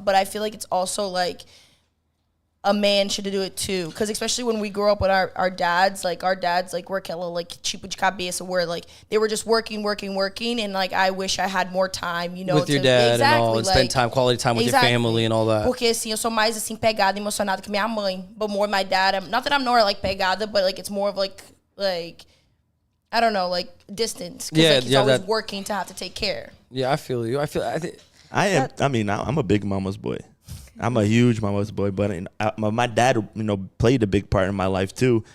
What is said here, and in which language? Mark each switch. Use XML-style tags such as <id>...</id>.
<en>But I feel like it's also like, a man should do it too, because especially when we grew up with our dads like were</en> <pt>aquela</pt> <en>like</en> <pt>tipo de cabeça</pt> <en>where like they were just working and like I wish I had more time, you know, with your dad and all, and spend time, quality time with your family and all that.</en> <pt>Porque assim, eu sou mais assim pegada, emocionada que minha mãe,</pt> <en>but more my dad. Not that I'm more like pegada, but like it's more of like I don't know, like distance, because like he's always working to have to take care. Yeah, I feel you. I'm a big mama's boy. I'm a huge mama's boy, but my dad, you know, played a big part in my life too.</en>